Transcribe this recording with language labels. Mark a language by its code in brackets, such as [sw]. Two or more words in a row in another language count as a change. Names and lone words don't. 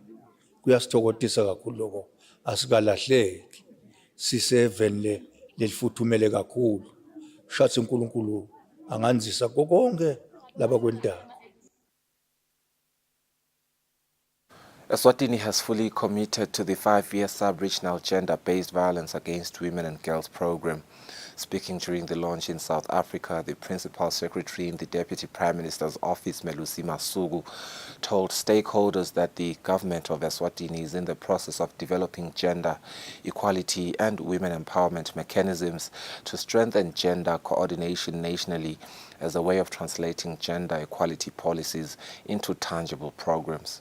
[ss] Kuyasithokozisa kakhulu lokho asikalahleki siseveni lelifuthumele kakhulu. Shathe uNkulunkulu anganzisa konke laba kwentaba. [en] Eswatini has fully committed to the 5-year sub-regional gender-based violence against women and girls program. Speaking during the launch in South Africa, the Principal Secretary in the Deputy Prime Minister's Office, Melusi Masuku, told stakeholders that the government of Eswatini is in the process of developing gender equality and women empowerment mechanisms to strengthen gender coordination nationally as a way of translating gender equality policies into tangible programs.